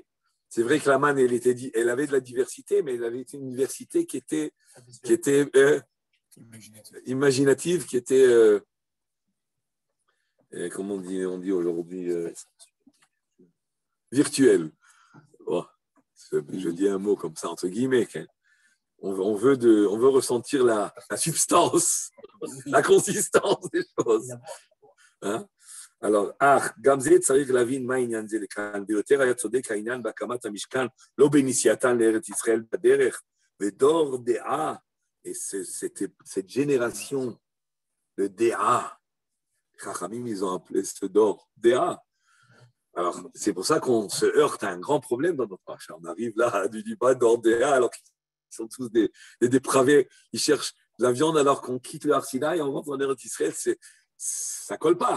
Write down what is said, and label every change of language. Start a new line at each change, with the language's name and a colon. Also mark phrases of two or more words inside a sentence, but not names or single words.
French: C'est vrai que la manne, elle avait de la diversité, mais elle avait une diversité qui était imaginative, qui était, comment on dit aujourd'hui, virtuelle. Oh, je dis un mot comme ça, entre guillemets. Hein. On veut ressentir la substance, la consistance des choses. Hein? Alors,
Hebrew: גם זה צריך להבין מה העניין זה לכאן, ויותר היה צודק העניין בהקמת המשכן, לא בנסיעתן לארץ ישראל בדרך, ודור דעה,
French: et cette génération de דעה, Chachamim, ils ont appelé ce
Hebrew: דור דעה.
French: Alors, c'est pour ça qu'on se heurte à un grand problème dans notre paracha. On arrive là à du débat
Hebrew: דור דעה,
French: alors qu'ils sont tous des dépravés, ils cherchent la viande alors qu'on quitte le Har Sinaï et on rentre en Eretz Israël, ça ne colle pas.